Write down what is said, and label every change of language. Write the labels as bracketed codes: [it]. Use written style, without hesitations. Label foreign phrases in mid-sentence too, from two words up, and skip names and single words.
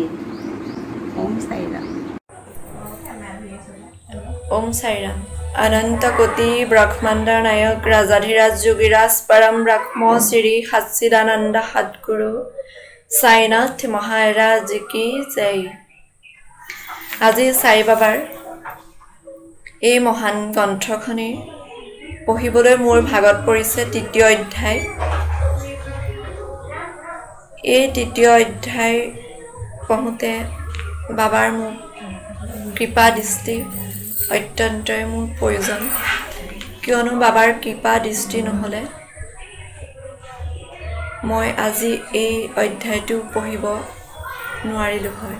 [hi] ओम साई राम। ओम साई राम। अनंत कोटि ब्रह्मांड नायक राजाधिराज योगीराज परम ब्रह्म श्री सच्चिदानंद सद्गुरु साईनाथ महाराज की जय। [as] আজি সাই বাবাৰ এই মহান গ্ৰন্থখনি পঢ়িবলৈ মোৰ ভাগত পৰিছে তৃতীয় অধ্যায়। এই তৃতীয় অধ্যায় পঢ়োঁতে বাবাৰ মোক কৃপা দৃষ্টি অত্যন্তই মোৰ প্ৰয়োজন, কিয়নো বাবাৰ কৃপা দৃষ্টি নহ'লে মই আজি এই অধ্যায়টো পঢ়িব নোৱাৰিলোঁ হয়।